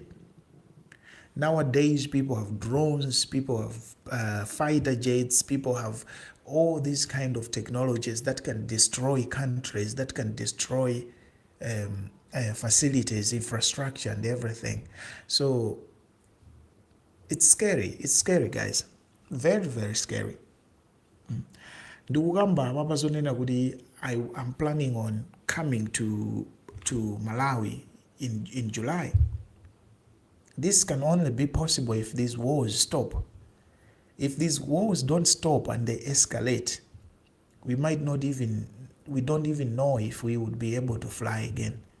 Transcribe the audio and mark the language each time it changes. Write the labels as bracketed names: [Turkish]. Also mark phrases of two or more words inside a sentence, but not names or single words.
[English] Nowadays, people have drones, people have fighter jets, people have all these kind of technologies that can destroy countries, that can destroy facilities, infrastructure, and everything. So it's scary, guys. Very, very scary. [Nyanja] Ndikukamba mapazonena kuti [English] I'm planning on coming to Malawi in July. This can only be possible if these wars stop. If these wars don't stop and they escalate, we don't even know if we would be able to fly again.